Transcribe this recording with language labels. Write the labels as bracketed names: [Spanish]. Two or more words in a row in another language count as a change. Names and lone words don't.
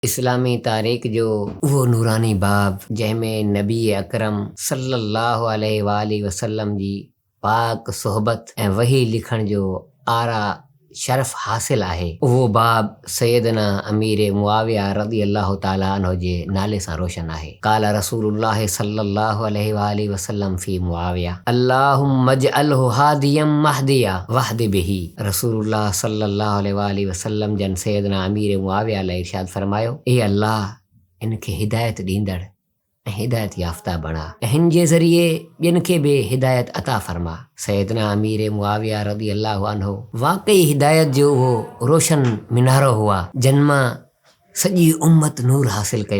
[Sindhi] इस्लामी तारीख़ जो उहो नूरानी बाब जंहिंमें नबी अकरम [Arabic] صلى الله عليه وسلم [Sindhi] जी पाक सोहबत ऐं वही लिखण जो आरा शरफ़ हासिल आहे। उहो बाब सैयदना अमीर मुआविया [Arabic] رضي الله تعالى عنه [Sindhi] जे नाले सां रोशन आहे। [Arabic] قال رسول الله صلى الله عليه وسلم في معاوية اللهم اجعله هاديا مهديا واهد به. [Sindhi] रसूलुल्लाह [Arabic] صلى الله عليه وسلم [Sindhi] जन सैयदना अमीर मुआविया अलाह इरशाद फरमायो, ए अल्लाह इनखे हिदायत ॾींदड़ ऐं हिदायत याफ़्ता बणा ऐं हिन जे ज़रिए ॿियनि खे बि हिदायत अता फरमा। सैयदना अमीर मुआविया [Arabic] رضي الله عنه [Sindhi] वाकई हिदायत जो उहो रोशन मिनारो हुआ जिन मां सॼी उम्मत नूर हासिल कयो।